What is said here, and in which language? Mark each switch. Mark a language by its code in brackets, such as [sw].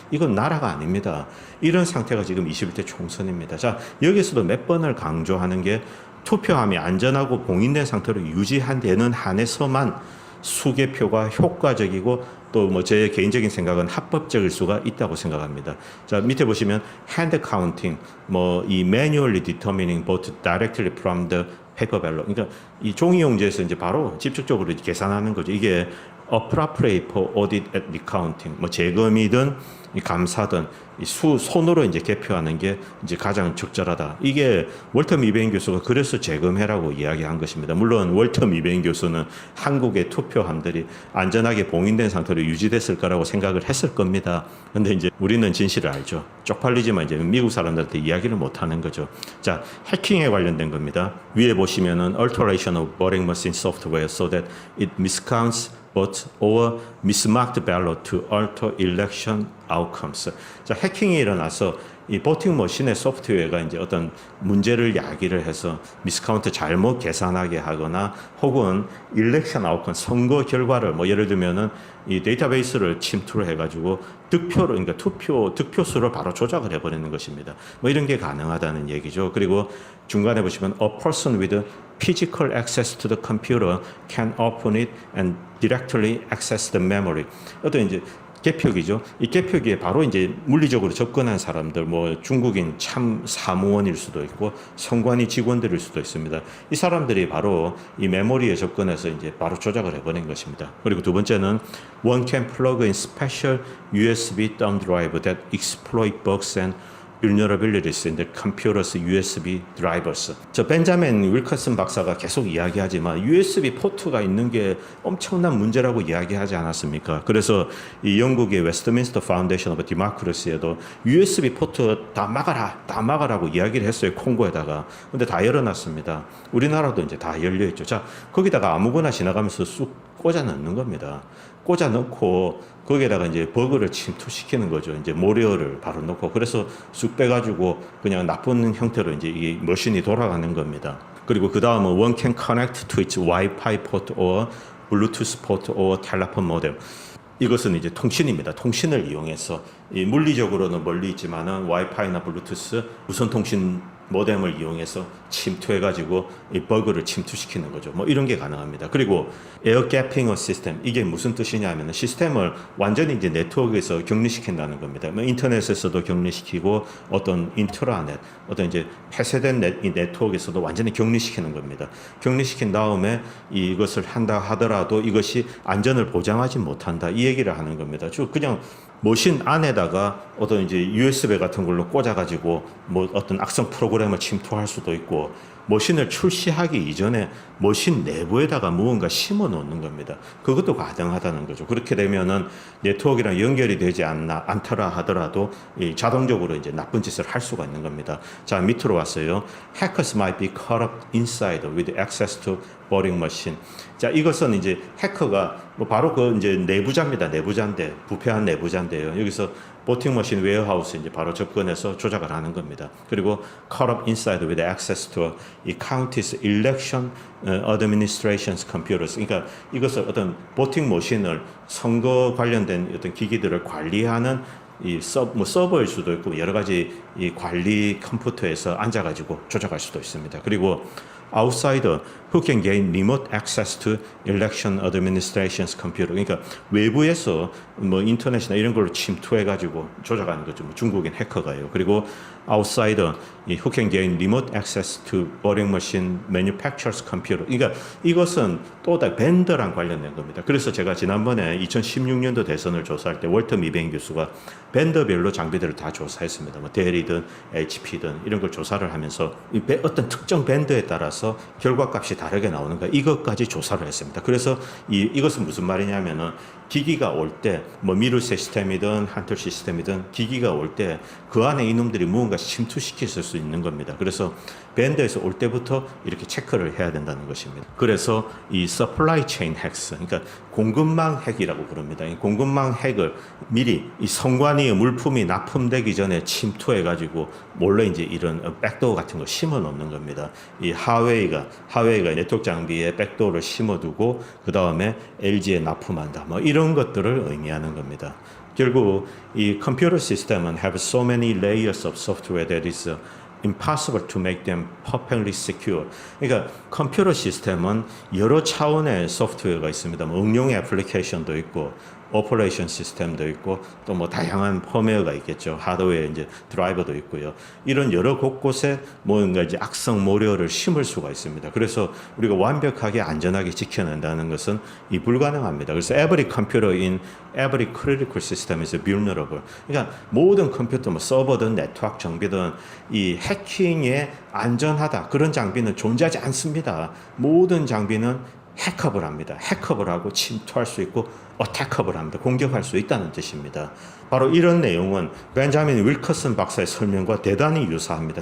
[ko] 이건 나라가 아닙니다. 이런 상태가 지금 21대 총선입니다. 자, 여기서도 몇 번을 강조하는 게 투표함이 안전하고 봉인된 상태로 유지되는 한에서만 수개표가 효과적이고 또 뭐 제 개인적인 생각은 합법적일 수가 있다고 생각합니다. 자, 밑에 보시면 [en] hand counting, [ko] 뭐 이 [en] manually determining vote directly from the paper ballot. [ko] 그러니까 이 종이용지에서 이제 바로 직접적으로 계산하는 거죠. 이게 [en] appropriate for audit at recounting, [ko] 뭐 재검이든 감사든 손으로 이제 개표하는 게 이제 가장 적절하다. 이게 월터 미베인 교수가 그래서 재검해라고 이야기한 것입니다. 물론 월터 미베인 교수는 한국의 투표함들이 안전하게 봉인된 상태로 유지됐을 거라고 생각을 했을 겁니다. 근데 이제 우리는 진실을 알죠. 쪽팔리지만 이제 미국 사람들한테 이야기를 못 하는 거죠. 자, 해킹에 관련된 겁니다. [en] 위에 보시면은 alteration of voting machine software so that it miscounts vote or mismarked ballot to alter election outcomes. [ko] 자, 해킹이 일어나서 이 보팅 머신의 소프트웨어가 이제 어떤 문제를 야기를 해서 미스카운트 잘못 계산하게 하거나 혹은 일렉션 아웃컴 선거 결과를 뭐 예를 들면은 이 데이터베이스를 침투를 해가지고 득표를 그러니까 득표수를 바로 조작을 해버리는 것입니다. 뭐 이런 게 가능하다는 얘기죠. 그리고 중간에 보시면 [en] a person with physical access to the computer can open it and directly access the memory. [ko] 어떤 이제 개표기죠. 이 개표기에 바로 이제 물리적으로 접근한 사람들, 뭐 중국인 참 사무원일 수도 있고 선관위 직원들일 수도 있습니다. 이 사람들이 바로 이 메모리에 접근해서 이제 바로 조작을 해버린 것입니다. 그리고 두 번째는 [en] one can plug in special USB thumb drive that exploit bugs and vulnerabilities in the computer's USB drivers. [ko] 저 벤자민 윌커슨 박사가 계속 이야기하지만 USB 포트가 있는 게 엄청난 문제라고 이야기하지 않았습니까? 그래서 이 영국의 웨스트민스터 파운데이션 오브 디모크라시에도 USB 포트 다 막아라고 이야기를 했어요. 콩고에다가. 근데 다 열어놨습니다. 우리나라도 이제 다 열려있죠. 자, 거기다가 아무거나 지나가면서 쑥 꽂아 넣는 겁니다. 꽂아 넣고 거기에다가 이제 버그를 침투시키는 거죠. 이제 모레어를 바로 넣고 그래서 쑥 빼가지고 그냥 나쁜 형태로 이제 이 머신이 돌아가는 겁니다. 그리고 그 다음은 [en] one can connect to its Wi-Fi port or Bluetooth port or telephone modem. [ko] 이것은 이제 통신입니다. 통신을 이용해서 이 물리적으로는 멀리 있지만은 와이파이나 블루투스 무선 통신 모뎀을 이용해서 침투해가지고 이 버그를 침투시키는 거죠. 뭐 이런 게 가능합니다. 그리고 에어 gaping 시스템, 이게 무슨 뜻이냐면 시스템을 완전히 이제 네트워크에서 격리시킨다는 겁니다. 뭐 인터넷에서도 격리시키고 어떤 인트라넷, 어떤 이제 폐쇄된 이 네트워크에서도 완전히 격리시키는 겁니다. 격리시킨 다음에 이것을 한다 하더라도 이것이 안전을 보장하지 못한다, 이 얘기를 하는 겁니다. 쭉 그냥 머신 안에다가 어떤 이제 USB 같은 걸로 꽂아가지고 뭐 어떤 악성 프로그램을 침투할 수도 있고, 머신을 출시하기 이전에 머신 내부에다가 무언가 심어 놓는 겁니다. 그것도 가능하다는 거죠. 그렇게 되면은 네트워크랑 연결이 되지 않더라 하더라도 이 자동적으로 이제 나쁜 짓을 할 수가 있는 겁니다. 자, 밑으로 왔어요. [en] Hackers might be caught up inside with access to voting machine. [ko] 자, 이것은 이제 해커가 뭐 바로 그 이제 내부자입니다. 내부자인데, 부패한 내부자인데요. 여기서 보팅 머신 웨어하우스 이제 바로 접근해서 조작을 하는 겁니다. 그리고 [en] caught up inside with access to [ko] 이 [en] county's election administration's computers. [ko] 그러니까 이것을 어떤 보팅 머신을 선거 관련된 어떤 기기들을 관리하는 이 서버일 수도 있고 여러 가지 이 관리 컴퓨터에서 앉아가지고 조작할 수도 있습니다. 그리고 [en] outsider who can gain remote access to election administration's computer. [ko] 그러니까 외부에서 뭐 인터넷이나 이런 걸로 침투해가지고 조작하는 거죠. 뭐 중국인 해커가요. 그리고 [en] outsider who can gain remote access to voting machine manufacturer's computer. [ko] 그러니까 이것은 또 다 벤더랑 관련된 겁니다. 그래서 제가 지난번에 2016년도 대선을 조사할 때 월터 미뱅 교수가 벤더별로 장비들을 다 조사했습니다. 뭐 델이든 HP든 이런 걸 조사를 하면서 어떤 특정 벤더에 따라서 결과값이 다르게 나오는 거, 이것까지 조사를 했습니다. 그래서 이것은 무슨 말이냐면은 기기가 올 때 뭐 미루 시스템이든 한틀 시스템이든 기기가 올 때 그 안에 이놈들이 무언가 침투시킬 수 있는 겁니다. 그래서 벤더에서 올 때부터 이렇게 체크를 해야 된다는 것입니다. 그래서 이 [en] supply chain hacks, [ko] 그러니까 공급망 핵이라고 부릅니다. 이 공급망 핵을 미리 이 선관위의 물품이 납품되기 전에 침투해가지고 몰래 이제 이런 백도어 같은 거 심어 놓는 겁니다. 이 하웨이가 네트워크 장비에 백도어를 심어두고 그 다음에 LG에 납품한다. 뭐 이런 것들을 의미하는 겁니다. 결국 이 컴퓨터 시스템은 [en] have so many layers of software that is impossible to make them perfectly secure. [ko] 그러니까 컴퓨터 시스템은 여러 차원의 소프트웨어가 있습니다. 뭐 응용 애플리케이션도 있고, 오퍼레이션 시스템도 있고, 또 뭐 다양한 펌웨어가 있겠죠. 하드웨어 이제 드라이버도 있고요. 이런 여러 곳곳에 뭔가 이제 악성 모료를 심을 수가 있습니다. 그래서 우리가 완벽하게 안전하게 지켜낸다는 것은 이 불가능합니다. 그래서 [en] every computer in every critical system is vulnerable. [ko] 그러니까 모든 컴퓨터, 뭐 서버든 네트워크 장비든 이 해킹에 안전하다 그런 장비는 존재하지 않습니다. 모든 장비는 해커를 합니다. 해커를 하고 침투할 수 있고 어택업을 합니다. 공격할 수 있다는 뜻입니다. 바로 이런 내용은 벤자민 윌커슨 박사의 설명과 대단히 유사합니다.